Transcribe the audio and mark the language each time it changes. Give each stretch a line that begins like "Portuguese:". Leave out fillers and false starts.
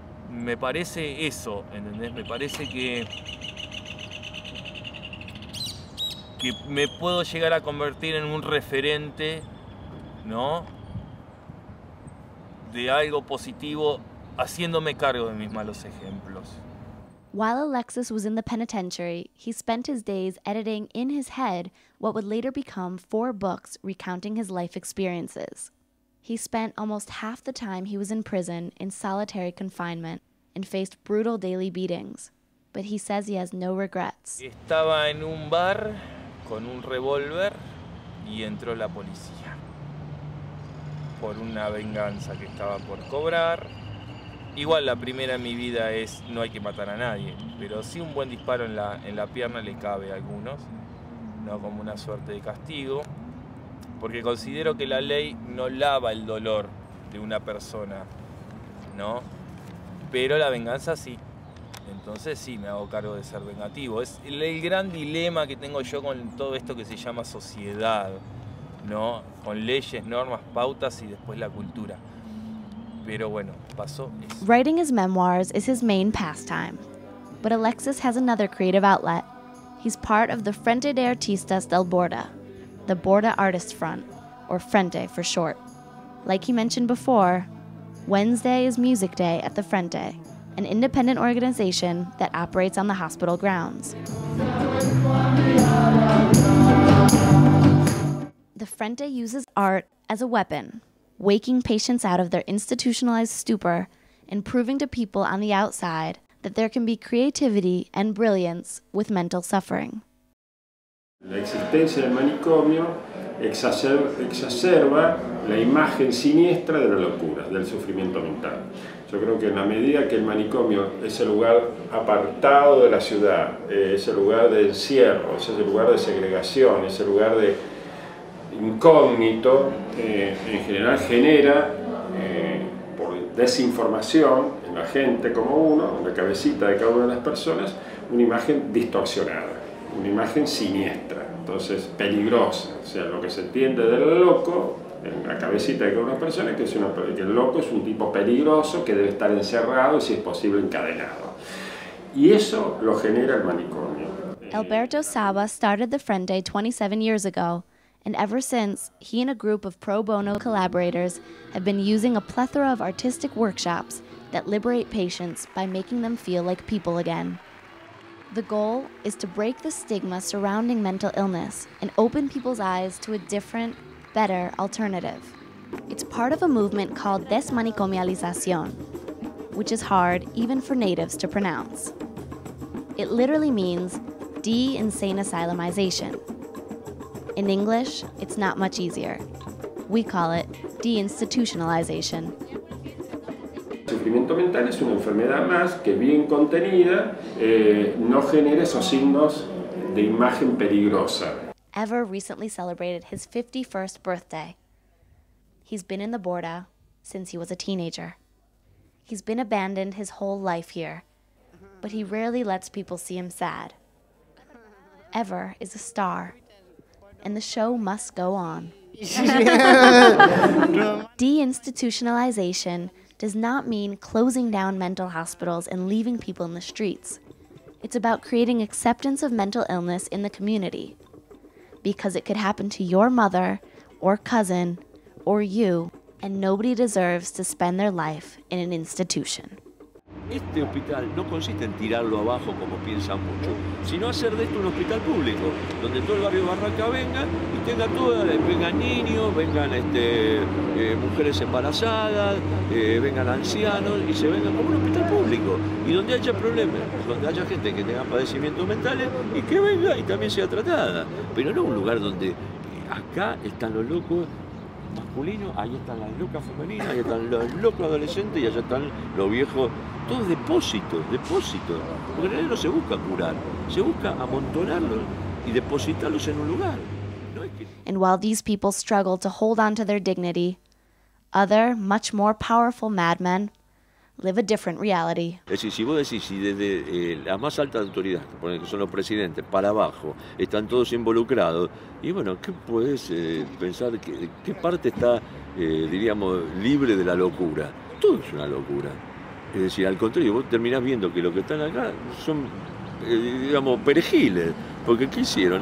Spanish: Me parece eso, ¿entendés? Me parece que me puedo llegar a convertir en un referente, ¿no?, de algo positivo, haciéndome cargo de mis malos ejemplos.
English: While Alexis was in the penitentiary, he spent his days editing in his head what would later become 4 books recounting his life experiences. He spent almost half the time he was in prison in solitary confinement and faced brutal daily beatings, but he says he has no regrets.
Spanish: Estaba en un bar con un revólver y entró la policía por una venganza que estaba por cobrar. Igual la primera en mi vida es no hay que matar a nadie, pero sí un buen disparo en la pierna le cabe a algunos, no, como una suerte de castigo, porque considero que la ley no lava el dolor de una persona, ¿no? Pero la venganza sí. Entonces sí, me hago cargo de ser vengativo. Es el gran dilema que tengo yo con todo esto que se llama sociedad, ¿no? Con leyes, normas, pautas y después la cultura. Pero bueno, pasó eso.
English: Writing his memoirs is his main pastime, but Alexis has another creative outlet. He's part of the Frente de Artistas del Borda, the Borda Artist Front, or Frente for short. Like he mentioned before, Wednesday is Music Day at the Frente, an independent organization that operates on the hospital grounds. The Frente uses art as a weapon, waking patients out of their institutionalized stupor and proving to people on the outside that there can be creativity and brilliance with mental suffering.
Spanish: La existencia del manicomio exacerba la imagen siniestra de la locura, del sufrimiento mental. Yo creo que en la medida que el manicomio es el lugar apartado de la ciudad, es el lugar de encierro, es el lugar de segregación, es el lugar de incógnito, en general genera por desinformación en la gente como uno, en la cabecita de cada una de las personas, una imagen distorsionada, una imagen siniestra, entonces peligrosa. O sea, lo que se entiende del loco en la cabecita de una persona es que el loco es un tipo peligroso que debe estar encerrado y, si es posible, encadenado. Y eso lo genera el manicomio.
English: Alberto Saba started the Frente 27 years ago, and ever since, he and a group of pro bono collaborators have been using a plethora of artistic workshops that liberate patients by making them feel like people again. The goal is to break the stigma surrounding mental illness and open people's eyes to a different, better alternative. It's part of a movement called desmanicomialización, which is hard even for natives to pronounce. It literally means de-insane asylumization. In English, it's not much easier. We call it deinstitutionalization.
Spanish: El sufrimiento mental es una enfermedad más que, bien contenida, no genera esos signos de imagen peligrosa.
English: Ever recently celebrated his 51st birthday. He's been in the Borda since he was a teenager. He's been abandoned his whole life here, but he rarely lets people see him sad. Ever is a star, and the show must go on. Deinstitutionalization does not mean closing down mental hospitals and leaving people in the streets. It's about creating acceptance of mental illness in the community, because it could happen to your mother or cousin or you, and nobody deserves to spend their life in an institution.
Spanish: Este hospital no consiste en tirarlo abajo como piensan muchos, sino hacer de esto un hospital público, donde todo el barrio de Barranca venga y tenga vengan niños, vengan mujeres embarazadas, vengan ancianos y se vengan como un hospital público, y donde haya problemas, donde haya gente que tenga padecimientos mentales y que venga y también sea tratada, pero no un lugar donde acá están los locos masculinos, ahí están las locas femeninas, ahí están los locos adolescentes y allá están los viejos, todos depósitos, porque en realidad no se busca curar, se busca amontonarlos y depositarlos en un lugar. No es que...
English: And while these people struggle to hold on to their dignity, other, much more powerful madmen live a different reality.
Spanish: Es decir, si vos decís, si desde la más alta autoridad, que son los presidentes, para abajo, están todos involucrados, y bueno, ¿qué podés pensar? ¿Qué parte está, diríamos, libre de la locura? Todo es una locura. Es decir, al contrario, vos terminás viendo que los que están acá son, digamos, perejiles. Porque ¿qué hicieron?